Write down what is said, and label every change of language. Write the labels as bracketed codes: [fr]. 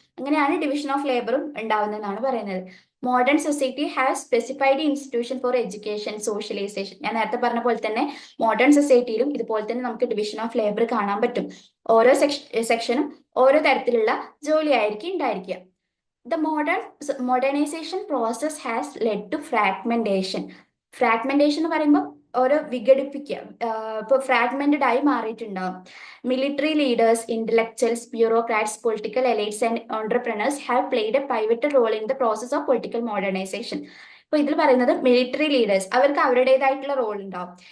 [ml] അങ്ങനെയാണ് division of ലേബറും ഉണ്ടാവുന്നതെന്നാണ് പറയുന്നത്. [en] Modern society have specified institution for education, socialisation. [ml] ഞാൻ നേരത്തെ പറഞ്ഞ പോലെ തന്നെ മോഡേൺ സൊസൈറ്റിയിലും ഇതുപോലെ തന്നെ നമുക്ക് ഡിവിഷൻ ഓഫ് ലേബർ കാണാൻ പറ്റും. ഓരോ സെക്ഷനും ഓരോ തരത്തിലുള്ള ജോലി ആയിരിക്കും ഉണ്ടായിരിക്കുക. [en] The modernization process has led to fragmentation. [ml] Fragmentation എന്ന് പറയുമ്പോൾ ഓരോ വിഘടിപ്പിക്കുക. ഇപ്പോൾ ഫ്രാഗ്മെന്റഡ് ആയി മാറിയിട്ടുണ്ടാവും. [en] Military leaders, intellectuals, bureaucrats, political elites and entrepreneurs have played a pivotal role in the process of political modernisation. [ml] ഇപ്പൊ ഇതിൽ പറയുന്നത് മിലിറ്ററി ലീഡേഴ്സ്, അവർക്ക് അവരുടേതായിട്ടുള്ള റോൾ ഉണ്ടാവും.